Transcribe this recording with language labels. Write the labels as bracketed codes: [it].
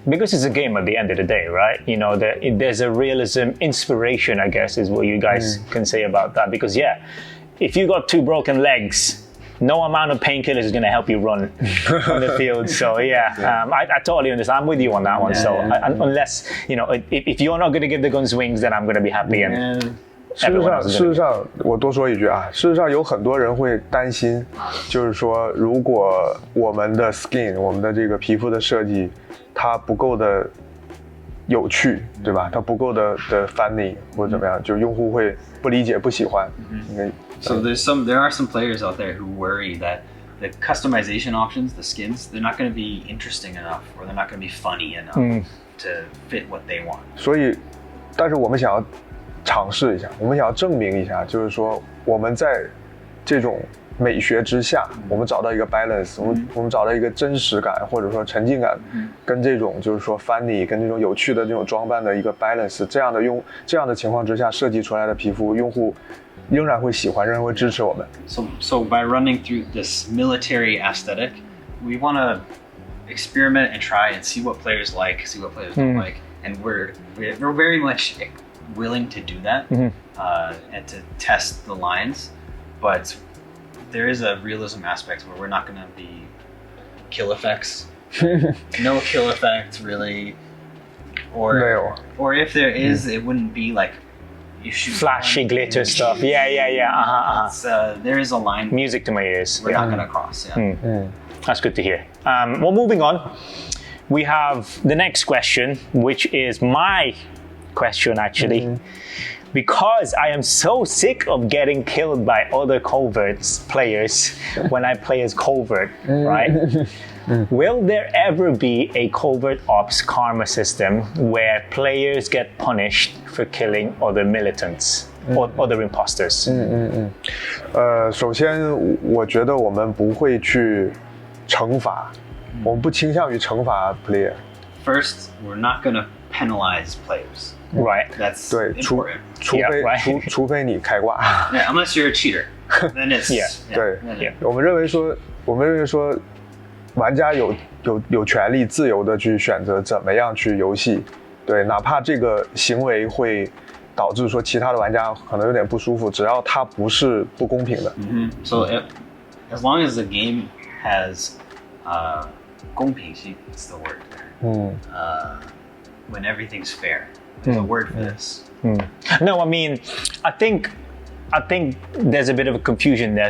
[en] Because it's a game at the end of the day, right? There's a realism inspiration, I guess, is what you guys can say about that. Because if you got 2 broken legs, no amount of painkillers is going to help you run on the field. So I totally understand. I'm with you on that one. Unless if you're not going to give the guns wings, then I'm going to be happy. And [zh] 事实上，我多说一句啊，事实上有很多人会担心，就是说，如果我们的 skin， 我们的这个皮肤的设计，它不够的有趣，对吧？它不够的 funny 或者怎么样，就用户会不理解、不喜欢。 [en] So there are some players out there who worry that the customization options, the skins, they're not going to be interesting enough, or they're not going to be funny enough to fit what they want. [zh] 所以，但是我们想要尝试一下，我们想要证明一下，就是说我们在这种美学之下，我们找到一个 balance， 我们找到一个真实感或者说沉浸感，跟这种就是说 funny 跟这种有趣的这种装扮的一个 balance， 这样的情况之下设计出来的皮肤，用户仍然会喜欢，仍然会支持我们。 [en] So by running through this military aesthetic, we want to experiment and try and see what players like, see what players don't like, and we're very much willing to do that and to test the lines, but there is a realism aspect where we're not going to be kill effects. No kill effects really, or if there is, it wouldn't be like you shoot flashy glitter stuff. There is a line. Music to my ears. We're not going to cross. That's good to hear. Well, moving on, we have the next question, which is my question actually, because I am so sick of getting killed by other Covert players when I play as Covert, right? Will there ever be a Covert Ops karma system where players get punished for killing other militants or other imposters? [zh] 首先我觉得我们不会去惩罚，我们不倾向于惩罚 player. [en] First, we're not going to penalize players. Right. That's [zh] 对， [en] important. [zh] 除非你开挂。 [en] Yeah, unless you're a cheater, then it's [zh] 对。我们认为说，玩家有权利自由的去选择怎么样去游戏，对，哪怕这个行为会导致说其他的玩家可能有点不舒服，只要它不是不公平的。 [en] So as long as the game has 公平性 is the word. When everything's fair. There's a word for this. No, I mean, I think there's a bit of a confusion there.